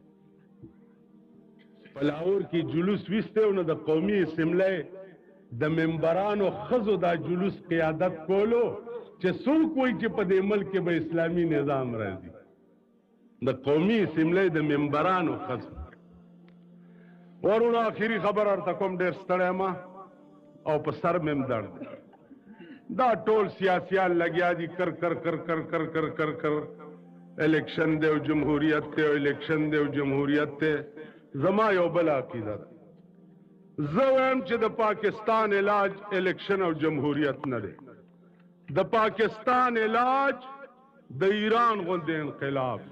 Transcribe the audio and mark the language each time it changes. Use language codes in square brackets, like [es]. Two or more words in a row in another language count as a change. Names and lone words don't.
[ps] په لاهور کې جلوس ویستی و نو د قومي اسمبلی د ممبرانو ښځو دا جلوس قیادت کولو چې څوک وایي چې په دې ملک کې به اسلامي نظام راځي د قومي اسمبلی د ممبرانو ښځو ورونو آخري خبر ورته کوم ډېر ستړی یم او په سر مې هم درد دا ټول سیاسیان لګیا دي کر کر کر کر کر کر کر کر الیکشن دی او جمهوریت دی او الیکشن دی او جمهوریت دی زما یو بل عقیده ده زه وایم چې د پاکستان علاج الیکشن او جمهوریت نه دی د پاکستان علاج د ایران غوندې انقلاب دی